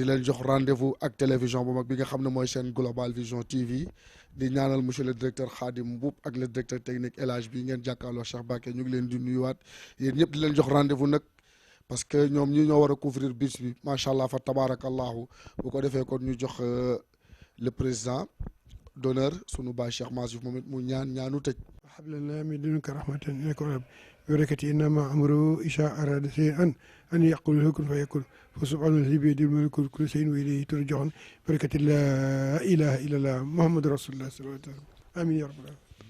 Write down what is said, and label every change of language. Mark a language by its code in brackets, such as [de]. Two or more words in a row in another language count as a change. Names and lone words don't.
[wo] leen jox rendez-vous ak télévision bu mag bi nga xam ne mooy seen Global Vision TV di ñaanal [fr] monsieur le directeur [wo] Khadim Mboup ak [fr] le directeur technique [wo] El Hadj bi ngeen jàkkaarloo Cheikh Bakke ñu ngi leen di nuyuwaat yéen ñëpp di leen jox rendez-vous nag [fr] parce que [wo] ñoom ñi ñoo war a couvrir bis bi [ar] ما شاء الله فتبارك الله [wo] bu ko defee kon ñu jox [fr] le président d'honneur [wo] sunu baay Cheikh Massif moom it mu ñaanu tëj. [ar] هب لنا من لدنك رحمة إنك وهاب بركاتي إنما أمره إذا أراد شيئا أن يقول له كن فيكون فسبحان الذي بيده ملك كل شيء وإليه ترجعون بركاتي لا إله إلا الله محمد رسول الله صلى الله عليه وسلم آمين يا رب العالمين